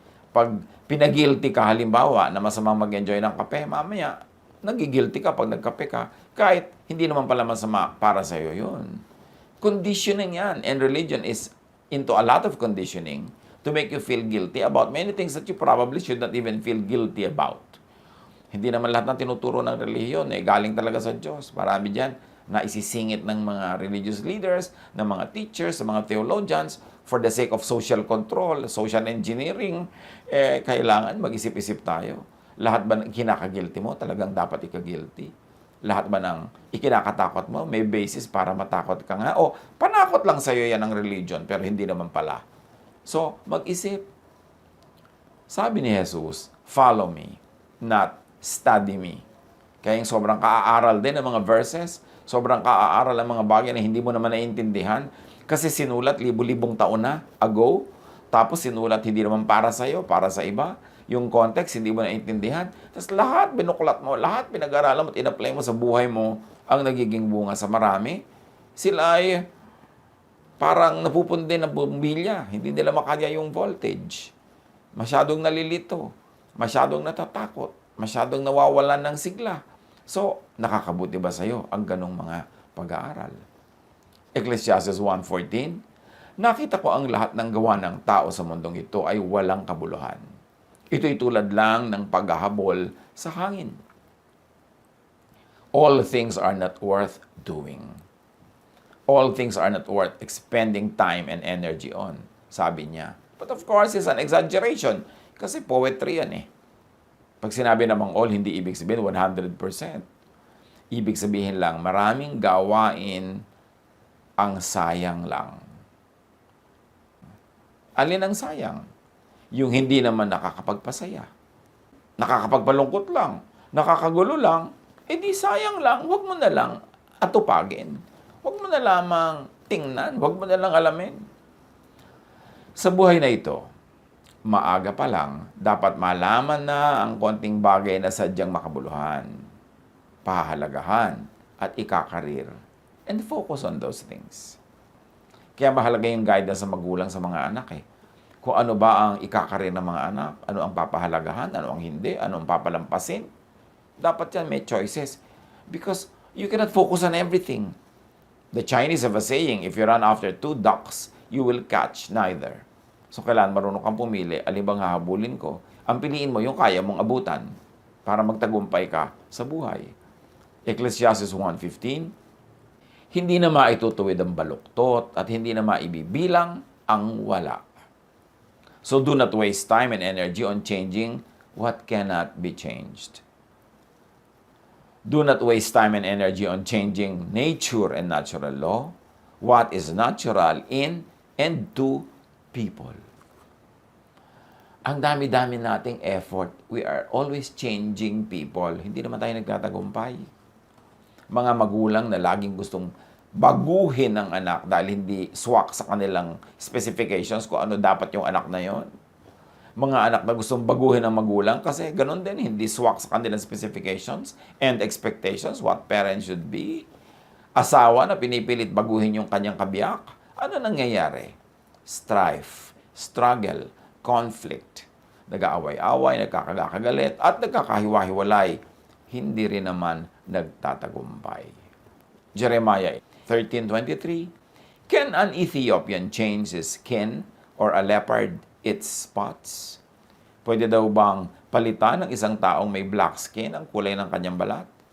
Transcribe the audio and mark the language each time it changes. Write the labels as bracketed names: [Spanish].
[Filipino] Pag pinag-guilty ka, halimbawa, na masamang mag-enjoy ng kape, mamaya, nagigilty ka pag nagkape ka, kahit hindi naman pala masama para sa'yo yun. Conditioning yan. [English] And religion is into a lot of conditioning to make you feel guilty about many things that you probably should not even feel guilty about. [Filipino] Hindi naman lahat ng tinuturo ng relihiyon, galing talaga sa Diyos. Marami dyan na isisingit ng mga religious leaders, ng mga teachers, ng mga theologians, [English] for the sake of social control, social engineering, [Filipino] kailangan mag-isip-isip tayo. Lahat ba ng kinakagilty mo, talagang dapat ikagilty? Lahat ba ng ikinakatakot mo, may basis para matakot ka nga? O panakot lang sa'yo yan ng religion, pero hindi naman pala. So, mag-isip. Sabi ni Jesus, [English] follow me, not study me. [Filipino] Kaya yung sobrang kaaaral din ng mga verses, sobrang kaaaral ang mga bagay na hindi mo naman naiintindihan kasi sinulat libu-libong taon na ago, tapos sinulat hindi naman para sa'yo, para sa iba. Yung context, hindi mo naiintindihan. Tapos lahat binuklat mo, lahat pinag-aralan mo at in-apply mo sa buhay mo ang nagiging bunga sa marami. Sila ay parang napupundi ng bumbilya. Hindi nila makaya yung voltage. Masyadong nalilito. Masyadong natatakot. Masyadong nawawalan ng sigla. So, nakakabuti ba sa'yo ang ganong mga pag-aaral? Ecclesiastes 1:14, nakita ko ang lahat ng gawa ng tao sa mundong ito ay walang kabuluhan. Ito'y tulad lang ng paghahabol sa hangin. [English] All things are not worth doing. All things are not worth expending time and energy on, [Filipino] sabi niya. [English] But of course, it's an exaggeration [Filipino] kasi poetry yan eh. Pag sinabi namang all, hindi ibig sabihin 100%. Ibig sabihin lang, maraming gawain ang sayang lang. Alin ang sayang? Yung hindi naman nakakapagpasaya. Nakakapagpalungkot lang. Nakakagulo lang. Eh di sayang lang. Huwag mo na lang atupagin. Huwag mo na lamang tingnan. Huwag mo na lang alamin. Sa buhay na ito, maaga pa lang, dapat malaman na ang konting bagay na sadyang makabuluhan, pahalagahan, at ikakarir. [English] And focus on those things. [Filipino] Kaya mahalaga yung guidance sa magulang sa mga anak eh. Kung ano ba ang ikakarir ng mga anak, ano ang papahalagahan, ano ang hindi, ano ang papalampasin. Dapat yan may choices. [English] Because you cannot focus on everything. The Chinese have a saying, if you run after 2 ducks, you will catch neither. [Filipino] So kailangan marunong kang pumili, alin bang hahabulin ko? Ang piliin mo yung kaya mong abutan para magtagumpay ka sa buhay. Ecclesiastes 1:15, hindi na maitutuwid ang baluktot at hindi na maibibilang ang wala. [English] So do not waste time and energy on changing what cannot be changed. Do not waste time and energy on changing nature and natural law, what is natural in and to people. [Filipino] Ang dami-dami nating effort. [English] We are always changing people. [Filipino] Hindi naman tayo nagtatagumpay. Mga magulang na laging gustong baguhin ang anak dahil hindi swak sa kanilang specifications kung ano dapat yung anak na yon. Mga anak na gustong baguhin ang magulang kasi ganun din, hindi swak sa kanilang specifications [English] and expectations what parents should be. [Filipino] Asawa na pinipilit baguhin yung kanyang kabiyak. Ano nangyayari? [English] Strife, struggle, conflict. [Filipino] Nag-aaway-away, nagkakagalit, at nagkakahiwa-hiwalay. Hindi rin naman nagtatagumpay. [English] Jeremiah 13:23, can an Ethiopian change his skin or a leopard its spots? [Filipino] Pwede daw bang palitan ng isang taong may black skin ang kulay ng kanyang balat?